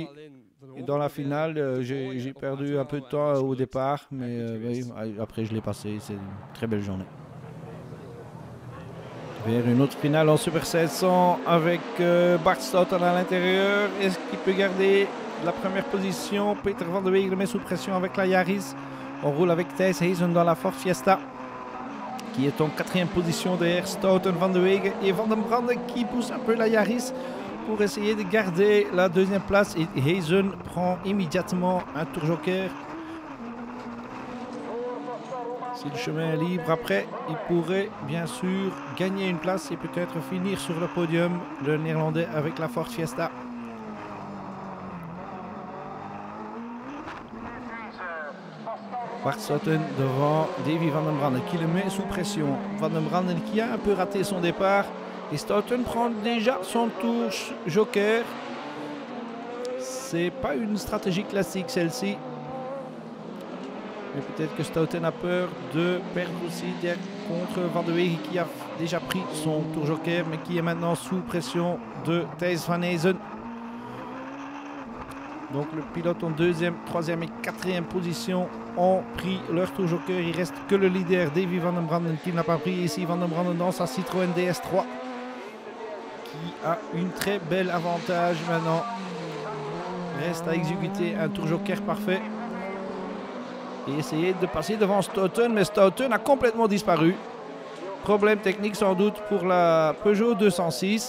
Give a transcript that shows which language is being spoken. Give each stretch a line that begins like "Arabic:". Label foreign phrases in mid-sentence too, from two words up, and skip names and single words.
French: Et dans la finale, j'ai perdu un peu de temps au départ, mais oui, après je l'ai passé. C'est une très belle journée. Vers une autre finale en Super 700 avec Bart Stotten à l'intérieur. Est-ce qu'il peut garder la première position? Peter Van der Weegelen met sous pression avec la Yaris. On roule avec Thijs Heesen dans la Ford Fiesta, qui est en 4e position derrière Stouten, Van de Wegen et Van den Brande qui pousse un peu la Yaris pour essayer de garder la 2e place. Et Heesen prend immédiatement un tour joker. Si le chemin est libre, après, il pourrait bien sûr gagner une place et peut-être finir sur le podium, le Néerlandais avec la Ford Fiesta. Bart Stouten devant Davy Van den Brande qui le met sous pression. Van den Brande qui a un peu raté son départ. Et Stouten prend déjà son tour joker. C'est pas une stratégie classique celle-ci. Mais peut-être que Stouten a peur de perdre aussi contre Van de Wegen qui a déjà pris son tour joker mais qui est maintenant sous pression de Thijs Van Heesen. Donc le pilote en 2e, 3e et 4e position ont pris leur tour joker. Il reste que le leader Davy Van den Brande qui n'a pas pris ici. Van den Brande dans sa Citroën DS3 qui a une très belle avantage maintenant. Reste à exécuter un tour joker parfait et essayer de passer devant Stouten, mais Stouten a complètement disparu. Problème technique sans doute pour la Peugeot 206.